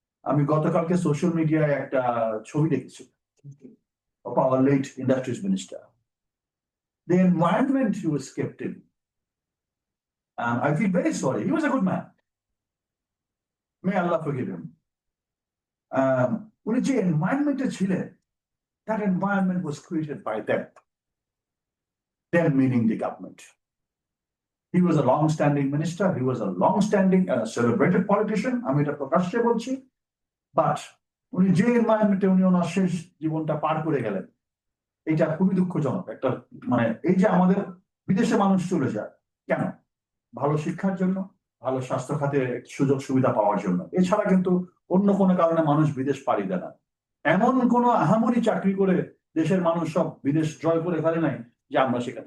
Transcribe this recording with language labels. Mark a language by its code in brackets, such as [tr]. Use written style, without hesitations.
[bn] আমি গতকালকে সোশ্যাল মিডিয়ায় একটা ছবি দেখেছি [en] of our late industries minister. The environment he was kept in, I feel very sorry. He was a good man. May Allah forgive him. [bn] উনি যে এনভায়রনমেন্টে ছিলেন, [en] That environment was created by them. Them meaning the government. He was a long-standing minister. He was a long-standing and a celebrated politician. [bn] আমি এটা প্রকাশ্যে বলছি। But উনি যে এনভায়রনমেন্টে উনি ওনার শেষ জীবনটা পার করে গেলেন, এটা খুবই দুঃখজনক। একটা মানে এই যে আমাদের বিদেশে মানুষ চলে যায় কেন? ভালো শিক্ষার জন্য, ভালো স্বাস্থ্য খাতে সুযোগ সুবিধা পাওয়ার জন্য। এছাড়া কিন্তু অন্য কোনো কারণে মানুষ বিদেশ পাড়ি দেয় না। এমন কোনো আহামরি চাকরি করে দেশের মানুষ সব বিদেশ জয় করে ফেলে নাই যে আমরা সেখানে।